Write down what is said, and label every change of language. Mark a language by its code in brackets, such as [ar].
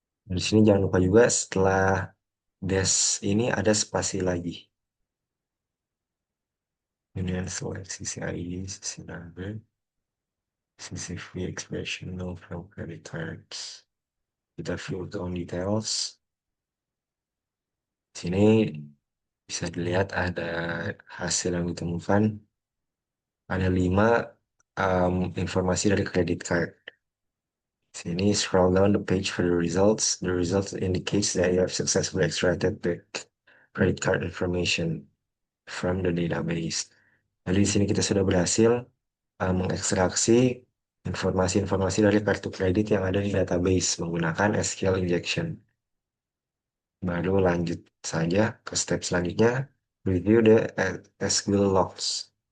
[id] Di sini jangan lupa juga setelah dash ini ada spasi lagi. [en] Union select CCID, CC number, CCV expression, no from credit cards. [id] Kita view on details. Di sini bisa dilihat ada hasil yang ditemukan. Ada 5 informasi dari credit card. [en] Sini scroll down the page for the results. The results indicates that you have successfully extracted the credit card information from the database. [id] Jadi di sini kita sudah berhasil mengekstraksi informasi-informasi dari kartu kredit yang ada di database menggunakan SQL injection. Baru lanjut saja ke step selanjutnya, review the SQL logs.